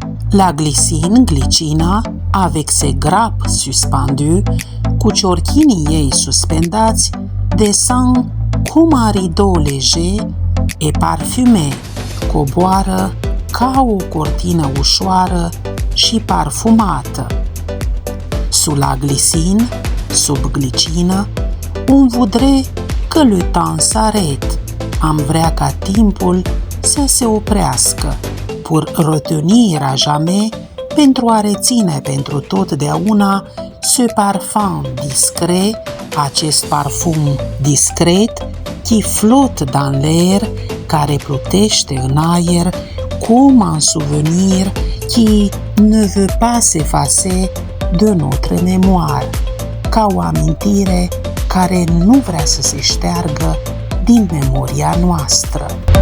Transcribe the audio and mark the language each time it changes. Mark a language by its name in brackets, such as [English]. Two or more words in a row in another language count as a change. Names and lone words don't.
[French] La Glycine, Glicina, avec ses grappes suspendues, [Romanian] cu ciorchinii ei suspendați, [French] descend cum un rideau léger et parfumé, [Romanian] coboară ca o cortină ușoară și parfumată. [French] Sous la Glycine, [Romanian] sub glicină, [French] on voudrait que le temps s'arrête. [Romanian] Am vrea ca timpul să se oprească, [French] pour retenir à jamais, [Romanian] pentru a reține pentru totdeauna ce parfum discret, acest parfum discret, [French] qui flotte dans l'air, [Romanian] care plutește în aer, [French] comme un souvenir qui ne veut pas s'effacer de notre mémoire, [Romanian] ca o amintire care nu vrea să se șteargă din memoria noastră.